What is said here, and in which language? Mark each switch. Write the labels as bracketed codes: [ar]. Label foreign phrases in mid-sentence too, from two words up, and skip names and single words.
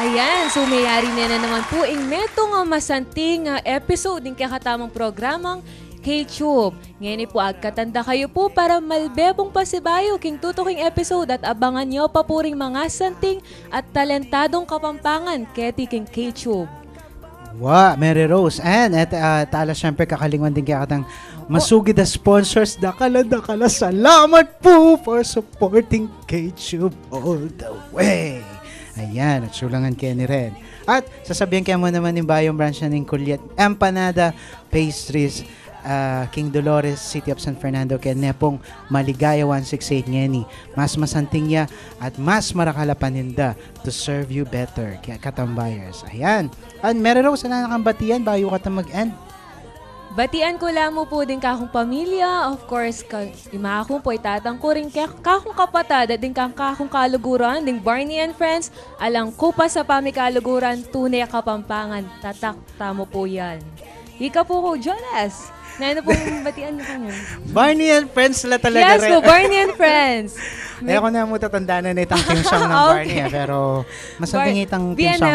[pam] Sumayari na naman po ing metong masanting episode ng kakatamang programang K-Tube. Ngayon po agkatanda kayo po para malbebong pasibayo king tutuking episode at abangan nyo pa po ring mga santing at talentadong kapampangan keti king K-Tube. Wow, Mary Rose. And tala syempre kakalingon din kaya katang masugid na sponsors. Dakala. Salamat po [en] for supporting K-Tube all the way. [pam] Ayan, at sulangan kayo ni Red. At sasabihin kayo mo naman yung Bayong Branch na ng Kulyat Empanada Pastries, King Dolores, City of San Fernando, kaya nepong Maligaya 168 ngeni. Mas masanting ya at mas marakalapaninda [en] to serve you better. [pam] Kaya katambayers. Ayan. At meron ako sana nakambatian bayo ka mag-end. Batian ko lamo po din kakong pamilya, [en] of course, [pam] imakong po itatang ko rin kakong kapatad at din kakong kaluguran, ding Barney and Friends, alang ko pa sa pamikaluguran, tunay kapampangan, tatakta mo po yan. Ika po ko, Jonas. Ano pong batian niyo po mo? Barney and Friends la talaga. Yes po, Barney and Friends. Ay ako na mo tatandaan na itang [en] team song [pam] ng Barney, pero masanting itang [en] team song